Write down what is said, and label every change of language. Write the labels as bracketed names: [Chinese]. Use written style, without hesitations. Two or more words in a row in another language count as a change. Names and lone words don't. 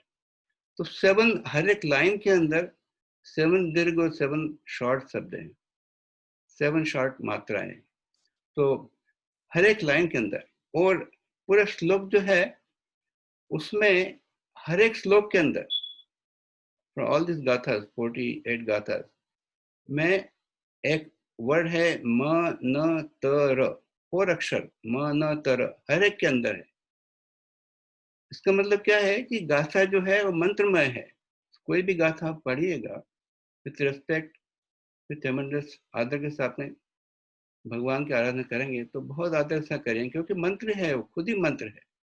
[Hindi] तो 7 हर एक लाइन के अंदर 7 दीर्घ और 7 शॉर्ट शब्द हैं, 7 शॉर्ट मात्राएं। तो हर एक लाइन के अंदर, और पूरा श्लोक जो है उसमें हर एक श्लोक के अंदर, [English] for all these gathas, [Hindi] 48 gathas में एक वर्ड है म न त र, 4 अक्षर म न त र हर एक के अंदर है। इसका मतलब क्या है कि गाथा जो है वो मंत्रमय है। कोई भी गाथा आप पढ़िएगा [English] with respect, with tremendous [Hindi] आदर के साथ में भगवान की आराधना करेंगे तो बहुत आदर से करेंगे, क्योंकि मंत्र है, वो खुद ही मंत्र है।